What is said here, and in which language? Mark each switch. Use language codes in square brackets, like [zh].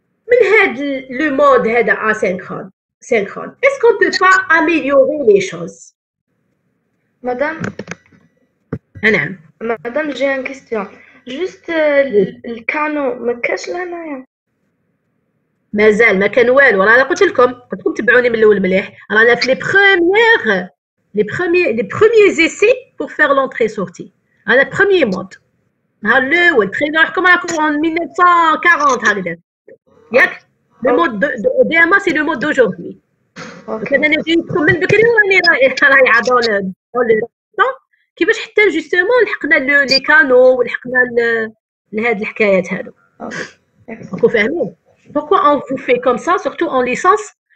[fr] Le mode asynchrone, est-ce qu'on ne peut pas améliorer les choses? Madame, Madame, Madame, j'ai une question. Juste le canon, [ar] ما كاش لهنايا. مازال ما كان والو. انا قلت لكم تبعوني من الاول مليح. رانا في [fr] les premiers essais pour faire l'entrée-sortie. [ar] هذا premier mode. نهار الاول تخيلوا روحكم راكم en 1940 هكذا. [fr] ياك le mode de DMA c'est le mode d'aujourd'hui. [ar] انا جيتكم من بكري وراني رايحه dans le temps كيفاش حتى جوستومون لحقنا لي كانو ولحقنا لهاد الحكايات هادو. راكم فاهمين؟ [fr] Pourquoi on vous fait comme ça, surtout en licence?